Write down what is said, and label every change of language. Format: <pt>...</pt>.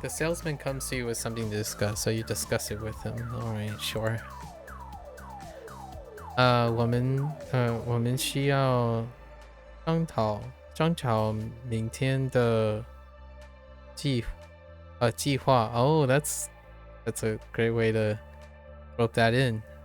<en>The salesman comes to you with something to discuss, so you discuss it with him. Alright, sure.</en> <zh>我们需要商讨明天的计划.</zh> <en>Oh, that's a great way to rope that in.</en>